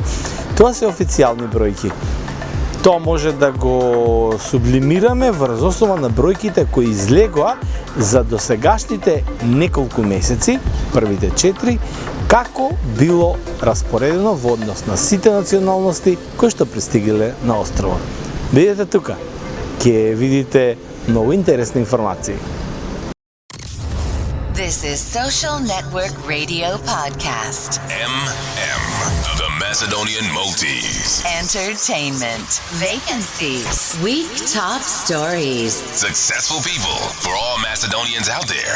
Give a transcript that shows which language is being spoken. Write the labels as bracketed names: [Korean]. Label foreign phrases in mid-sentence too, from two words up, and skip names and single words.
[Macedonian] Тоа се официјални бројки. Тоа може да го сублимираме врз основа на бројките кои излегоа за досегашните неколку месеци, првите 4, како било распоредено во однос на сите националности кои што пристигнале на островот. Бидете тука, ќе видите многу интересни информации. [English] This is Social Network Radio Podcast. MM, the Macedonian Maltese. Entertainment. Vacancies. Week top stories. Successful people for all Macedonians out there.